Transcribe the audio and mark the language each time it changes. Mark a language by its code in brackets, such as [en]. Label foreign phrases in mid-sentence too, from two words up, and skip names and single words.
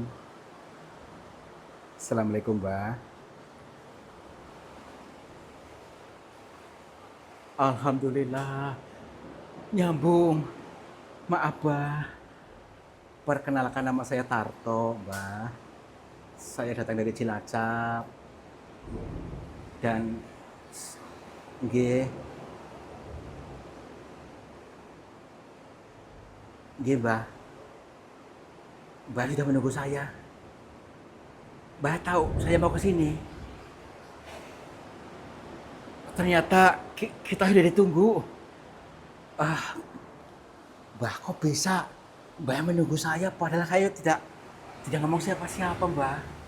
[id] Assalamualaikum, Mbah. Alhamdulillah. Nyambung. Maaf, Mbah. Perkenalkan nama saya Tarto, Mbah. Saya datang dari Cilacap dan [jv] nggih, nggih, [id] Mbah. Mbah sudah menunggu saya. Mbah tahu saya mau ke sini. Ternyata kita sudah ditunggu. Ah, Mbah kok bisa? Mbah yang menunggu saya padahal saya tidak ngomong siapa-siapa, Mbah.